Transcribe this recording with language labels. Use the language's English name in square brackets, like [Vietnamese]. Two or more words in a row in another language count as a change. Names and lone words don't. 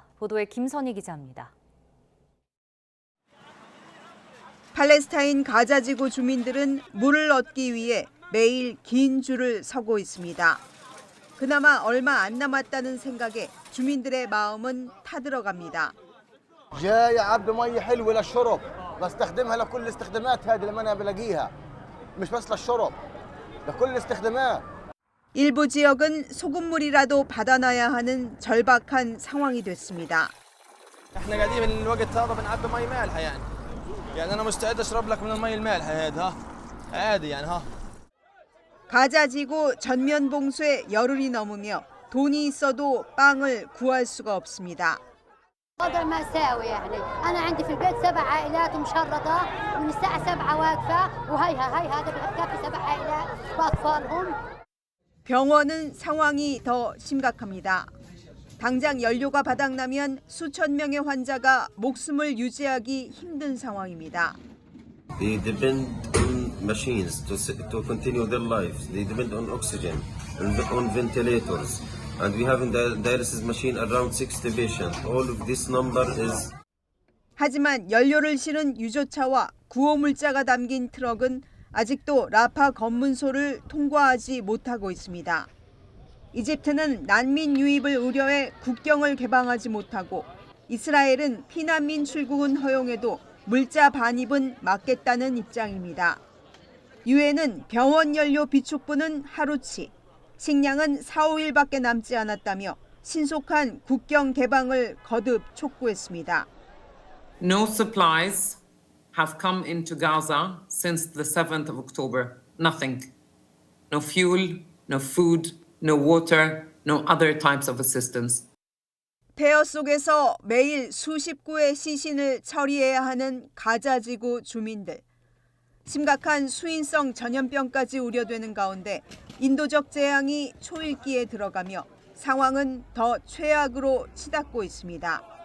[Korean] 보도에 김선희 기자입니다. 팔레스타인 가자지구 주민들은 물을 얻기 위해 매일 긴 줄을 서고 있습니다. 그나마 얼마 안 남았다는 생각에 주민들의 마음은 타들어갑니다. [Arabic] جاي عبي مي حلوه للشرب بستخدمها لكل الاستخدامات هذه اللي انا بلاقيها مش بس للشرب لكل الاستخدامات. [Korean] 일부 지역은 소금물이라도 받아놔야 하는 절박한 상황이 됐습니다. [Arabic] احنا قاعدين من الوقت هذا بنعبي مي مالحه يعني انا مستعد اشرب لك من المي المالحه هذا ها عادي يعني ها. [Korean] 가자지구 전면 봉쇄 열흘이 넘으며 돈이 있어도 빵을 구할 수가 없습니다. [Arabic] وضع مأساوي يعني أنا عندي في البيت 7 عائلات مشردة ومن الساعة 7 واقفة وهي هذا بكفي 7 عائلات وأطفالهم. [Korean] 병원은 상황이 더 심각합니다. 당장 연료가 바닥나면 수천 명의 환자가 목숨을 유지하기 힘든 상황입니다. [English] They depend on machines to continue their lives. They depend on oxygen, on ventilators. And we have in the dialysis machine around 60 patients. All of this number is. [Korean] 하지만 연료를 실은 유조차와 구호물자가 담긴 트럭은 아직도 라파 검문소를 통과하지 못하고 있습니다. 이집트는 난민 유입을 우려해 국경을 개방하지 못하고 이스라엘은 피난민 출국은 허용해도 물자 반입은 막겠다는 입장입니다. 유엔은 병원 연료 비축분은 하루치, 식량은 4-5일밖에 남지 않았다며 신속한 국경 개방을 거듭 촉구했습니다. [English] No supplies have come into Gaza since the 7th of October. Nothing. No fuel, no food, no water, no other types of assistance. [Korean] 폐허 속에서 매일 수십 구의 시신을 처리해야 하는 가자지구 주민들. 심각한 수인성 전염병까지 우려되는 가운데 인도적 재앙이 초읽기에 들어가며 상황은 더 최악으로 치닫고 있습니다.